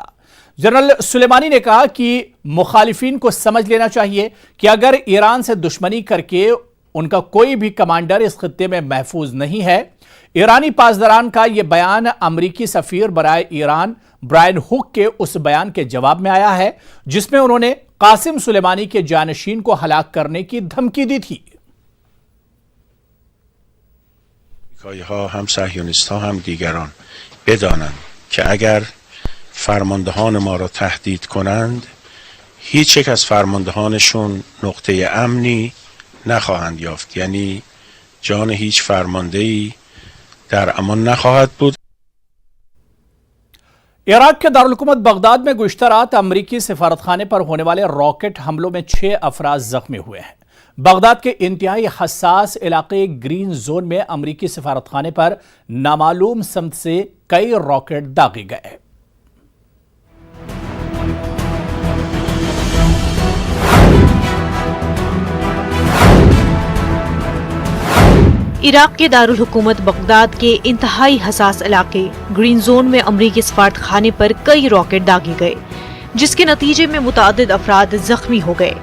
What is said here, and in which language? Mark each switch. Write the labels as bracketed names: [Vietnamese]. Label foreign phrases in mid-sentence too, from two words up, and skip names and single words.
[Urdu] جنرل سلیمانی نے کہا کہ مخالفین کو سمجھ لینا چاہیے کہ اگر ایران سے دشمنی کر کے ان کا کوئی بھی کمانڈر اس خطے میں محفوظ نہیں ہے۔ ایرانی پاسداران کا یہ بیان امریکی سفیر برائے ایران برائن ہوک کے اس بیان کے جواب میں آیا ہے جس میں انہوں نے قاسم سلیمانی کے جانشین کو ہلاک کرنے کی دھمکی دی تھی۔ [Persian] هم صهیونیست‌ها هم دیگران بدانند که اگر فرماندهان ما را تهدید کنند هیچ یک از فرماندهانشون نقطه امنی نخواهند یافت، یعنی جان هیچ فرماندهی در امان نخواهد بود۔ [Urdu] عراق کے دارالحکومت بغداد میں گزشتہ رات امریکی سفارتخانے پر ہونے والے راکٹ حملوں میں 6 افراد زخمی ہوئے ہیں۔ بغداد کے انتہائی حساس علاقے گرین زون میں امریکی سفارتخانے پر نامعلوم سمت سے کئی راکٹ داغے گئے۔ عراق کے دارالحکومت بغداد کے انتہائی حساس علاقے گرین زون میں امریکی سفارتخانے پر کئی راکٹ داغے گئے جس کے نتیجے میں متعدد افراد زخمی ہو گئے۔